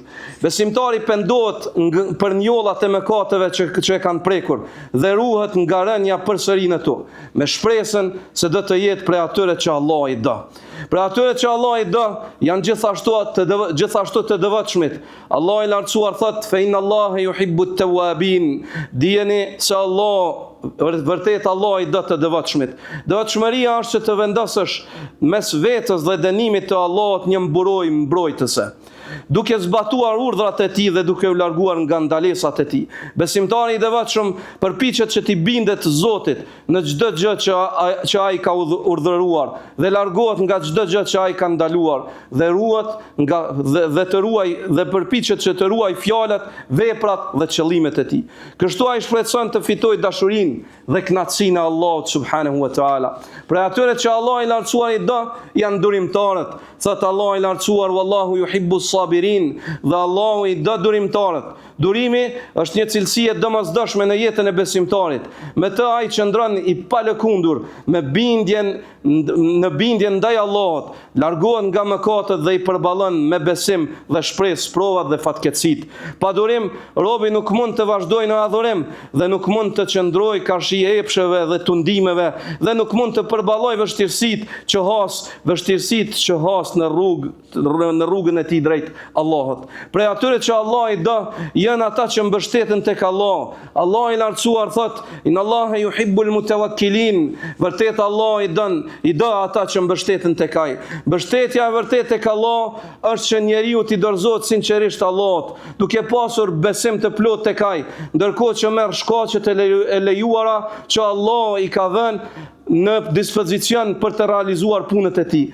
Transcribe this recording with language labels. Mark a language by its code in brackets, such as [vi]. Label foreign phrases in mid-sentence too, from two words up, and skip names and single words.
[sq] Besimtari pendohet për njollat e mëkateve që e kanë prekur dhe ruhet nga rënja përsëri në to, me shpresën se do të jetë prej atyre që Allah i do. Për atyre që Allah i do, janë gjithashtu të devotshmit. Allah i lartësuar thot, [ar] فإن الله يحب التوابين. [sq] Dijeni se vërtet Allah i do të devotshmit. Devotshmëria është që të vendosësh mes vetës dhe dënimit të Allahut një mburoj mbrojtëse, duke zbatuar urdhrat e tij dhe duke u larguar nga ndalesat e tij. Besimtari i devotshëm përpiqet që t'i bindet Zotit në çdo gjë që ai ka urdhëruar dhe largohet nga çdo gjë që ai ka ndaluar dhe dhe përpiqet që të ruaj fjalët, veprat dhe qëllimet e tij. Kështu ai shpreson të fitojë dashurinë dhe kënaqësinë e Allahut [ar] سبحانه وتعالى. [sq] Për atyre që Allah i lartësuar i do, janë durimtarët. Thot Allah i lartësuar, [ar] والله يحب الصابرين, [sq] dhe Allahu i do durimtarët. Durimi është një cilësi e domosdoshme në jetën e besimtarit. Me të ai qëndron i palëkundur në bindjen ndaj Allahut, largohet nga mëkatet dhe i përballon me besim dhe shpresë provat dhe fatkeqësitë. Pa durim, robi nuk mund të vazhdojë në adhurim dhe nuk mund të qëndrojë karshi epsheve dhe tundimeve dhe nuk mund të përballojë vështirësitë që has në rrugën e tij drejt Allahut. Prej atyre që Allah i do, janë ata që mbështeten tek Allah. Allah i lartësuar thot, [ar] إن الله يحب المتوكلين. [sq] Vërtet Allah i do ata që mbështeten tek ai. Mbështetja e vërtetë tek Allah është që njeriu t'i dorëzohet sinqerisht Allahut, duke pasur besim të plotë tek ai, ndërkohë që merr shkaqet e lejuara që Allah i ka dhënë në dispozicion për të realizuar punët e tij.